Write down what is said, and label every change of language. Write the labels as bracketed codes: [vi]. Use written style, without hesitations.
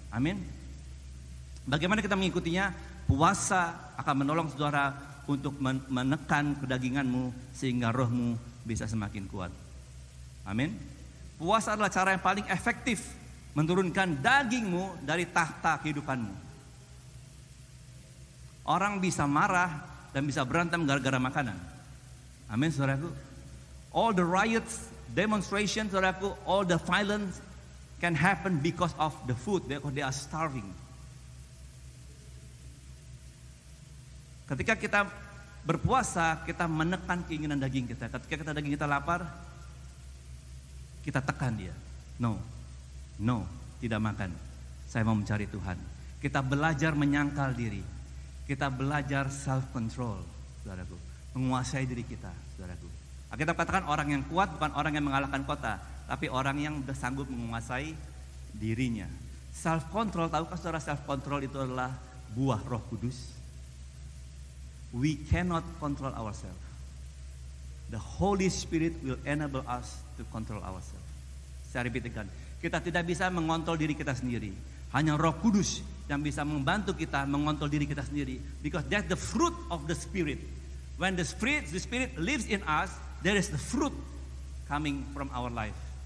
[id] Amin. Bagaimana kita mengikutinya? Puasa akan menolong saudara untuk menekan kedaginganmu sehingga rohmu bisa semakin kuat. Amin. Puasa adalah cara yang paling efektif menurunkan dagingmu dari tahta kehidupanmu. Orang bisa marah dan bisa berantem gara-gara makanan. Amin, saudaraku. [en] All the riots, demonstrations, [id] saudaraku, [en] all the violence can happen because of the food, because they are starving. [id] Ketika kita berpuasa, kita menekan keinginan daging kita. Ketika daging kita lapar, kita tekan dia. No, tidak makan. Saya mau mencari Tuhan. Kita belajar menyangkal diri. Kita belajar self control, saudaraku. Menguasai diri kita, saudaraku. Kita katakan orang yang kuat bukan orang yang mengalahkan kota, tapi orang yang sudah sanggup menguasai dirinya. Self control, tahukah saudara, self control itu adalah buah Roh Kudus. [en] We cannot control ourselves. The Holy Spirit will enable us to control ourselves. [id] Saya [en] repeat again. [id] Kita tidak bisa mengontrol diri kita sendiri. Hanya Roh Kudus yang bisa membantu kita mengontrol diri kita sendiri. [en] Because that's the fruit of the Spirit. When the Spirit lives in us, there is the fruit coming from our life.